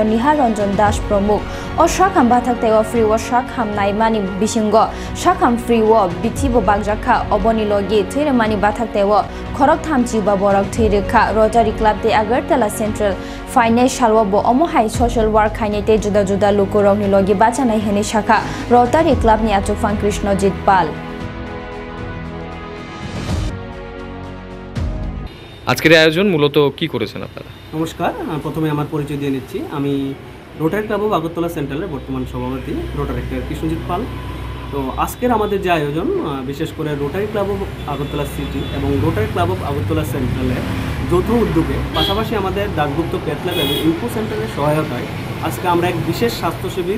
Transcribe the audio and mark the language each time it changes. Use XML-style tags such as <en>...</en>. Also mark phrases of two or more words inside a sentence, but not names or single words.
<trp>Nihar Ranjan Das Pramukh o shakham bathak te wa free wa shakham naimani bisingo shakham free wa bithibo bagjakha oboni logi Mani bathak tewa khorok thamchi ba borok thirikha Rotary Club te Agartala Central Financial wa bo omohai</trp> <en>social work</en> <trp>khaine te juda juda lukurok ni logi bachanai hene shakha Rotary Club ni Achufang Krishnojit Pal</trp> <bn>আজকের আয়োজন মূলত কি করেছেন আপনারা নমস্কার প্রথমে আমার পরিচয় দিয়ে নিচ্ছি আমি রোটারি ক্লাব অফ আগরতলা সেন্ট্রালের বর্তমান সভাপতি রোটারি ক্লাব কৃষ্ণজিৎ পাল তো আজকের আমাদের যে আয়োজন বিশেষ করে রোটারি ক্লাব অফ আগরতলা সিটি এবং রোটারি ক্লাব অফ আগরতলা সেন্ট্রালের যৌথ উদ্যোগে পাশাপাশি আমাদের দাসগুপ্ত পেট ল্যাব এবং ইনফো সেন্টারের সহায়তায় আজকে আমরা এক বিশেষ স্বাস্থ্য শিবির</bn>